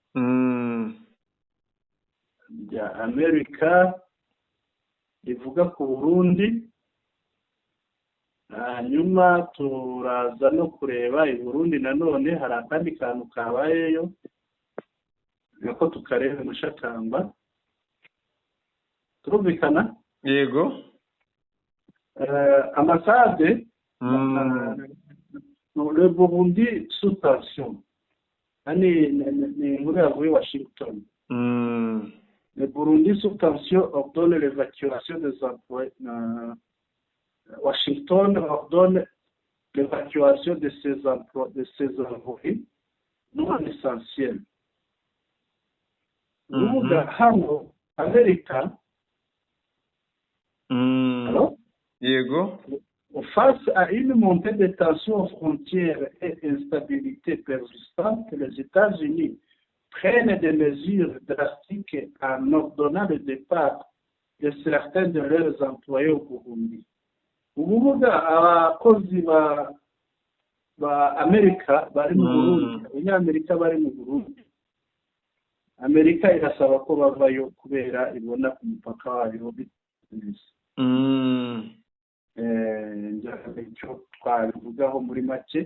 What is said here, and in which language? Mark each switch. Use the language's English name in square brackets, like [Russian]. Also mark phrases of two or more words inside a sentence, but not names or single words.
[Kinyarwanda] Rya Amerika rivuga ku Burundi. Hanyuma turaza no kureba i Burundi nanone hari akandi kantu kabayeyo nako tukareba Mushakamba. Turumvikana? Yego. [French] Ambassade le Burundi sous tension. [Kinyarwanda] Ni muri yavuye Washington. [French] Le Burundi sous tension ordonne l'évacuation des employés. Washington ordonne l'évacuation de ses employés non essentiels. [Kinyarwanda] Hano Amerika. Alors, Yego. [French] Face à une montée de tensions aux frontières et instabilité persistante, les États-Unis prennent des mesures drastiques en ordonnant le départ de certains de leurs employés au Burundi. [Kinyarwanda] Ubuvuga abakozi ba Amerika bari mu Burundi, abanyamerika bari mu Burundi, Amerika irasaba ko bavayo kubera ibona ku mupaka wayo bizinesi. Icyo twabivugaho muri make.